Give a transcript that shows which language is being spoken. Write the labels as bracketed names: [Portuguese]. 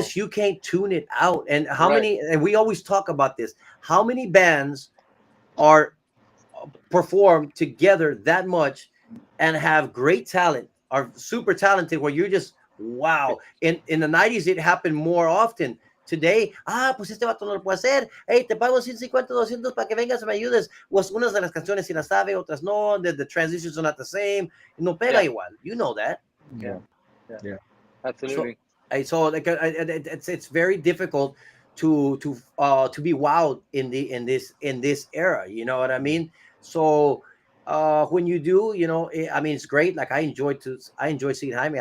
[English] just you can't tune it out. And how Right. many? And we always talk about this. How many bands are perform together that much and have great talent, are super talented, where you're just wow. In the 90s it happened more often. [Spanish] Today, pues este vato no lo puede hacer. Hey, te pago 150, 200 para que vengas y me ayudes. Pues unas de las canciones si las sabe, otras no. [English] The transitions are not the same. [Spanish] No pega [English] Yeah. [Spanish] igual. [English] You know that. Yeah. Yeah. Absolutely. So like it's very difficult to be wowed in this era. You know what I mean? So when you do, I mean, it's great. Like I enjoy seeing Jaime.